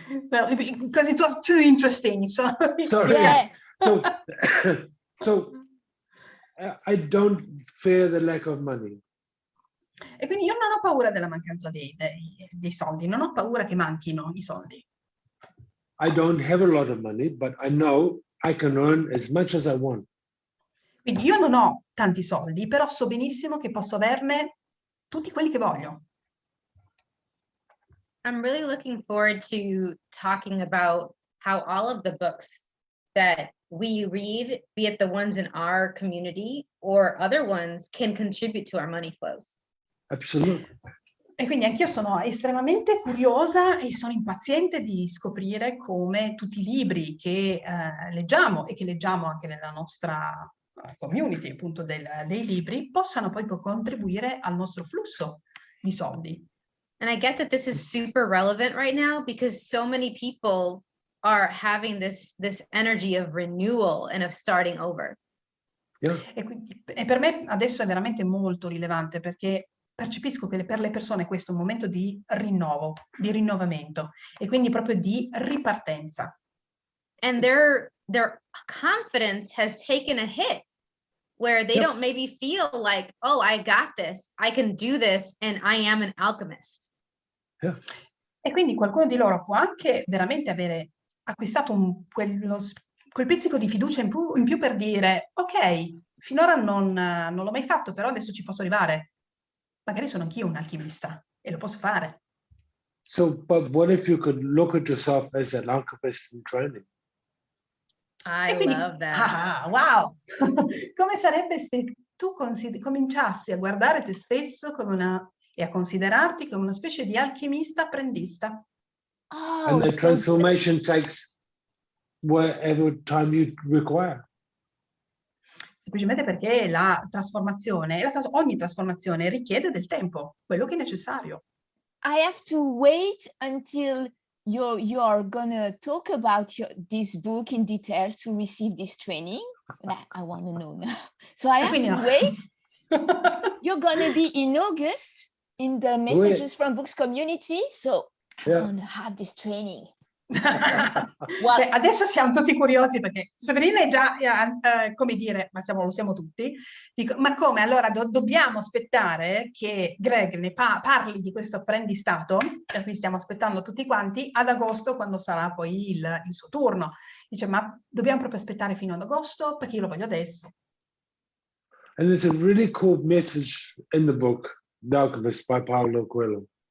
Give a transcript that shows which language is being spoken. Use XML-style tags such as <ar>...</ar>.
<en>Well, because it was too interesting. So Sorry. Yeah. So, so I don't fear the lack of money.</en> <it>E quindi io non ho paura della mancanza dei soldi, non ho paura che manchino i soldi.</it> <en>I don't have a lot of money, but I know I can earn as much as I want.</en> <it>Quindi io non ho tanti soldi, però so benissimo che posso averne tutti quelli che voglio.</it> <en>I'm really looking forward to talking about how all of the books that we read, be it the ones in our community or other ones, can contribute to our money flows. Absolutely.</en> <it>E quindi anch'io sono estremamente curiosa e sono impaziente di scoprire come tutti i libri che leggiamo e che leggiamo anche nella nostra community, appunto dei libri, possano poi contribuire al nostro flusso di soldi.</it> <en>And I get that this is super relevant right now because so many people are having this energy of renewal and of starting over. Yeah.</en> <it>E per me adesso è veramente molto rilevante perché percepisco che per le persone questo è un momento di rinnovo, di rinnovamento e quindi proprio di ripartenza.</it> <en>And their confidence has taken a hit where they don't maybe feel like, oh, I got this, I can do this, and I am an alchemist. Yeah.</en> <it>E quindi qualcuno di loro può anche veramente avere acquistato quel pizzico di fiducia in più per dire, ok, finora non l'ho mai fatto, però adesso ci posso arrivare. Magari sono anch'io un alchimista e lo posso fare.</it> <en>So, but what if you could look at yourself as an alchemist in training? I</en> <it>quindi,</it> <en>love that. Wow!</en> <it>Come sarebbe se tu cominciassi a guardare te stesso e a considerarti come una specie di alchimista apprendista?</it> <en>Oh, And the so transformation takes whatever time you require.</en> <it>Semplicemente perché la trasformazione, ogni trasformazione richiede del tempo, quello che è necessario.</it> <en>I have to wait until you are gonna talk about this book in details to receive this training. I want to know now. So I have to wait. You're gonna be in August in the Messages from Books community, so I want to have this training.</en> <it>Beh, adesso siamo tutti curiosi perché Severina è già, come dire, ma lo siamo tutti, dico, ma come? Allora dobbiamo aspettare che Greg ne parli di questo apprendistato, per cui stiamo aspettando tutti quanti, ad agosto quando sarà poi il suo turno. Dice, ma dobbiamo proprio aspettare fino ad agosto perché io lo voglio adesso.</it> <en>And there's a really cool message in the book, The Alchemist by Paulo Coelho.</en>